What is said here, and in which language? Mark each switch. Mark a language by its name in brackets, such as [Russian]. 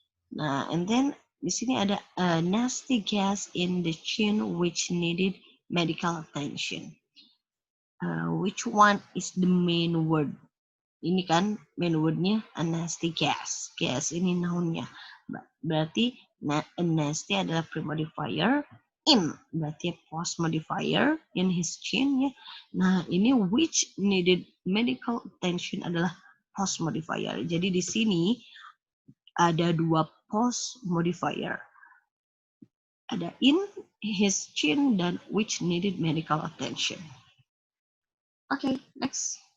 [English] Nah, and then [Indonesian] di sini ada [English] a nasty gas in the chin which needed medical attention. Which one is the main word? [Indonesian] Ini kan main wordnya a nasty gas. Gas ini nounnya. Berarti a nasty adalah pre-modifier. In berarti post modifier [English] in his chin [Indonesian] ya. Nah, ini [English] which needed medical attention [Indonesian] adalah post modifier. Jadi di sini ada dua post modifier. Ada [English] in his chin [Indonesian] dan [English] which needed medical attention. Okay, next.